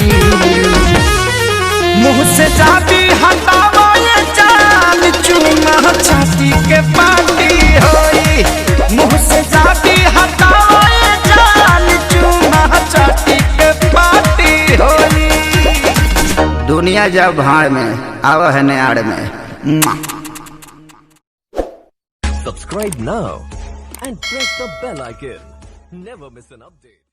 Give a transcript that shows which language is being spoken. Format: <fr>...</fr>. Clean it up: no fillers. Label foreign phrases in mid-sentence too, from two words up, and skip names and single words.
<bho>मुँह से जाबी हटावे जान चुमा चाटी के पार्टी होई मुँह से जाबी हटावे जान चुमा चाटी के पार्टी होई। दुनिया जब भाड़ में आवा है नाड़ में।</bho> <en>Subscribe now and press the bell icon. Never miss an update.</en>